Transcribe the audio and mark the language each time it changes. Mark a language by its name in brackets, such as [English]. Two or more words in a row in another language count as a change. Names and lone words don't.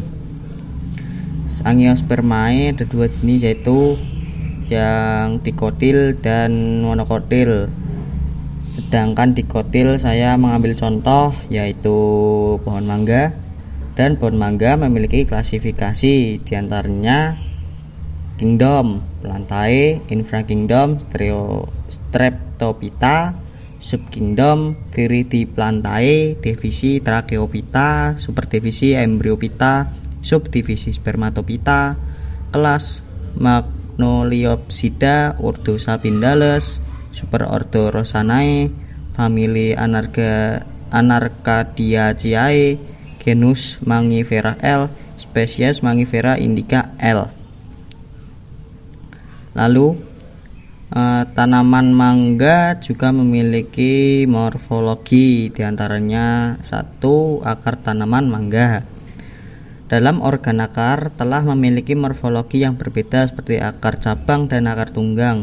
[Indonesian] Angiospermae ada dua jenis, yaitu yang dikotil dan monokotil. Sedangkan dikotil saya mengambil contoh yaitu pohon mangga, dan pohon mangga memiliki klasifikasi diantaranya kingdom Plantae, infrakingdom Streptophyta, subkingdom Viridiplantae, divisi Tracheophyta, superdivisi Embryophyta, subdivisi Spermatophyta, kelas Magnoliopsida, ordo Sapindales, superordo Rosanae, famili Anarcadiaceae, genus Mangifera L, spesies Mangifera indica L. Lalu tanaman mangga juga memiliki morfologi, diantaranya satu, akar tanaman mangga. Dalam organ akar telah memiliki morfologi yang berbeda seperti akar cabang dan akar tunggang.